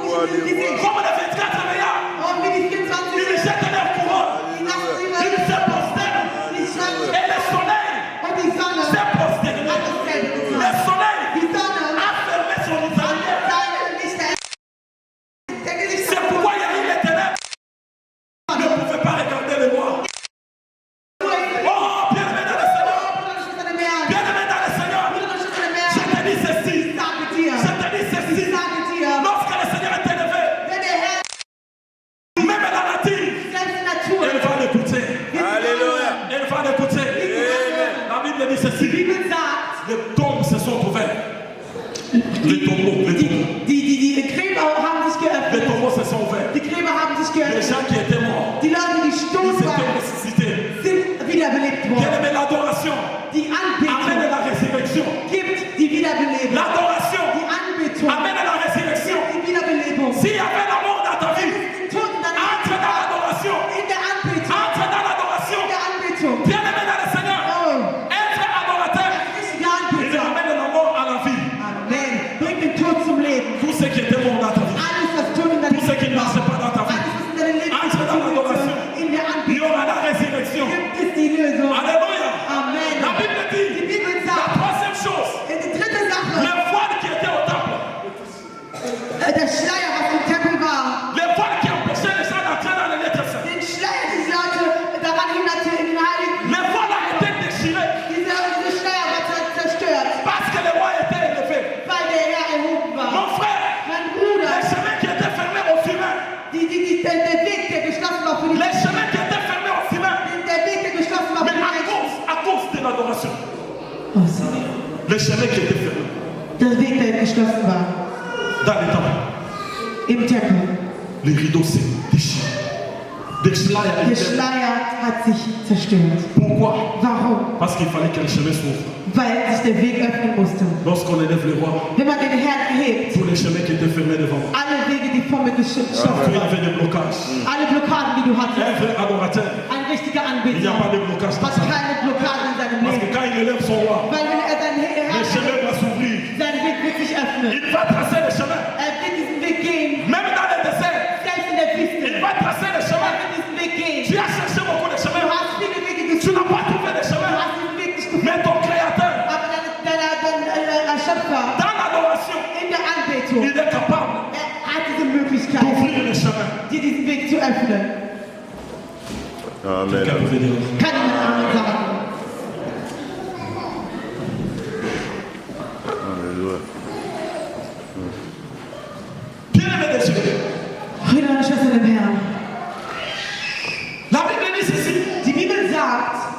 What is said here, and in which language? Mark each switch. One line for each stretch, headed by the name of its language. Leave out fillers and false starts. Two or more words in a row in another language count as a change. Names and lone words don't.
German: Gesicht.
French: Comme les 24 milliards,
German: Und wie die 24
French: ils jettent leur couronne.
German: die lassen
French: Ils
German: ihre
French: se prosternent.
German: die Schlange
French: Et le soleil
German: und die Sonne
French: s'est prosterné.
German: hat dasselbe
French: Le
German: getan.
French: soleil
German: Die Sonne
French: a fermé son visage.
German: hat seine Lichter der Gesicht
French: C'est pourquoi il y a eu les ténèbres. Ils ne pouvaient pas regarder le roi. Oh, bien-aimé dans le Seigneur. Bien-aimé dans le Seigneur. Je te dis ceci. Je te dis ceci. Lorsque le Seigneur est élevé, même la nature, elle va l'écouter. Alléluia. Elle va l'écouter. La Bible dit ceci. Les tombes se sont ouverts. Les tombeaux, les tombeaux.
German: Die Gräber haben sich
French: Les
German: geöffnet.
French: tombeaux se sont ouverts.
German: Die Gräber haben sich
French: Les
German: geöffnet.
French: gens qui étaient morts,
German: Die Leute, die
French: ils
German: tot
French: étaient
German: waren,
French: ressuscités.
German: sind wiederbelebt
French: Bien
German: worden.
French: aimé, l'adoration
German: Die
French: amène
German: Anbetung
French: la résurrection.
German: gibt die Wiederbelebung.
French: L'adoration
German: Die Anbetung
French: amène la résurrection.
German: gibt die Wiederbelebung.
French: S'il y avait la mort dans ta vie,
German: Den Toten dann
French: entre dans l'adoration.
German: in der Anbetung.
French: Entre dans l'adoration.
German: In der Anbetung.
French: Bien aimé dans le Seigneur, Oh, être adorateur,
German: richtige
French: il
German: Anbetung.
French: amène la mort à la vie.
German: Amen. Bring den Tod zum Leben.
French: Tout ce qui était mort dans ta vie,
German: Alles, was tot in deinem
French: tout ce qui ne
German: Leben war.
French: marchait pas dans ta vie,
German: Alles, was in deinem Leben
French: entre dans l'adoration.
German: in der
French: Il y
German: Anbetung
French: aura la résurrection.
German: gibt es die Lösung.
French: Alléluia. Amen. La Bible
German: Die
French: dit,
German: Bibel
French: la
German: sagt,
French: troisième chose,
German: die dritte Sache,
French: les voiles qui étaient au temple,
German: der Schleier, was im Tempel war,
French: les voiles qui empêchaient les gens d'entrer dans les lettres saintes,
German: den Schleier, die die Leute daran hinderte, in den Heiligen,
French: les voiles ont été déchirées
German: diese Schleier war zerstört,
French: parce que le roi était élevé.
German: weil der Herr erhoben war.
French: Mon frère,
German: Mein
French: les
German: Bruder,
French: chemins qui étaient fermés aux humains,
German: der Weg, der geschlossen war für die
French: les chemins qui étaient fermés aux humains,
German: der Weg, der geschlossen war
French: mais
German: für die Menschen.
French: à cause de l'adoration,
English: Oh, sorry.
French: les chemins qui étaient fermés
German: Der Weg, der geschlossen war
French: dans les temples,
German: im Tempel.
French: les rideaux s'est déchirés.
German: Des schleiers Der
French: étaient-
German: Schleier hat sich zerstört.
French: Pourquoi?
German: Warum?
French: Parce qu'il fallait que les chemins s'ouvrent.
German: Weil sich der Weg öffnen musste.
French: Lorsqu'on élève le roi,
German: Wenn man den Herrn erhebt,
French: tous les chemins qui étaient fermés devant,
German: alle Wege, die vor mir geschlossen
French: il y
German: waren,
French: avait des blocages.
German: alle Blockaden, die du hattest,
French: Un vrai adorateur,
German: ein richtiger
French: il n'y a pas
German: Anbeter
French: de blocage dans
German: hat
French: ça.
German: keine Blockaden in seinem
French: Parce que
German: Leben.
French: quand il élève son roi,
German: Weil wenn er seinen
French: le
German: Herrn
French: chemin va s'ouvrir.
German: sein Weg wird sich öffnen.
French: Il va tracer le chemin.
German: Er wird diesen Weg gehen,
French: Même dans le désert,
German: selbst in der Wüste.
French: il va tracer le
German: Er
French: chemin.
German: wird diesen Weg gehen.
French: Tu as cherché beaucoup de
German: Du
French: chemins.
German: hast viele Wege
French: Tu
German: gesucht,
French: n'as pas trouvé de
German: du
French: chemin.
German: hast diesen Weg nicht gefunden.
French: Mais ton créateur,
German: Aber dein Schöpfer
French: dans l'adoration,
German: in der Anbetung,
French: il est capable
German: er hat diese Möglichkeit,
French: d'ouvrir le chemin.
German: dir diesen Weg zu öffnen.
French: Amen. Quelqu'un veut dire.
German: Kann jemand Amen sagen?
French: Alléluia. Bien-aimé des cieux,
German: Brüder und Schwestern im Herrn,
French: la Bible dit ceci.
German: die Bibel sagt,